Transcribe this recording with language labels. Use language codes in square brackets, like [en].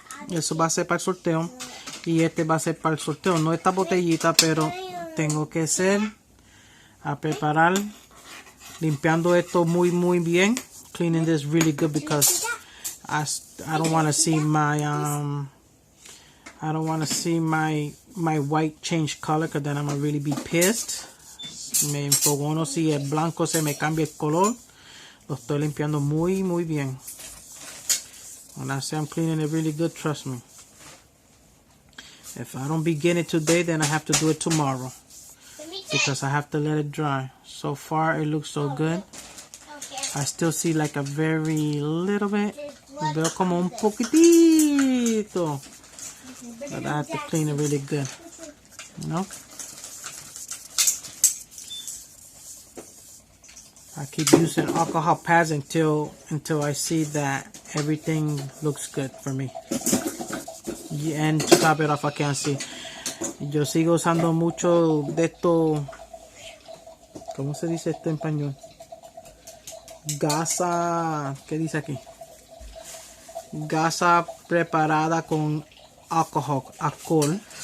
[es] Eso va a ser para el sorteo. Y este va a ser para el sorteo. No esta botellita, pero tengo que ser a preparar. Limpiando esto muy bien. [en] Cleaning this really good because I don't want to see my I don't want to see my white change color, because then I'm gonna really be pissed. [es] Me enfogono si el blanco se me cambia el color. Lo estoy limpiando muy bien. [en] When I say I'm cleaning it really good, trust me. If I don't begin it today, then I have to do it tomorrow, because I have to let it dry. So far, it looks so good. I still see like a very little bit. [es] Veo como un poquitito. [en] But I have to clean it really good. You know? I keep using alcohol pads until I see that everything looks good for me. And to top it off, I can't see. [es] Yo sigo usando mucho de esto. ¿Cómo se dice esto en español? Gasa. ¿Qué dice aquí? Gasa preparada con alcohol.